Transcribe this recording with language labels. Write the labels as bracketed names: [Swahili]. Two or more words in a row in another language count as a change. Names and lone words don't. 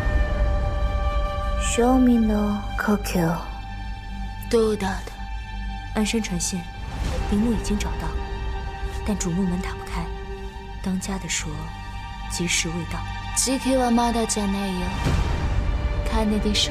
[Japanese] 庶民の故郷。どうだ [Chinese] 鞍山传线，陵墓已经找到，但主墓门打不开。当家的说，吉时未到。 [Japanese] 時期はまだじゃないよ。金でしょ。